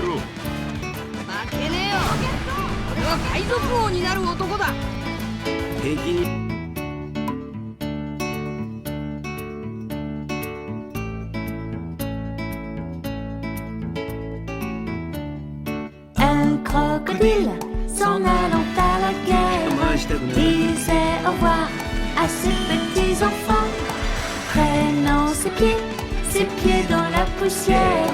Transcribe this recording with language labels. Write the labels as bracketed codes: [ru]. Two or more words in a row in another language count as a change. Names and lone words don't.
[ja] 負けねえよ。俺は海賊王になる男だ。敵に [fr] Un crocodile s'en allant à la guerre disait au revoir à ses petits enfants, traînant ses pieds dans la poussière.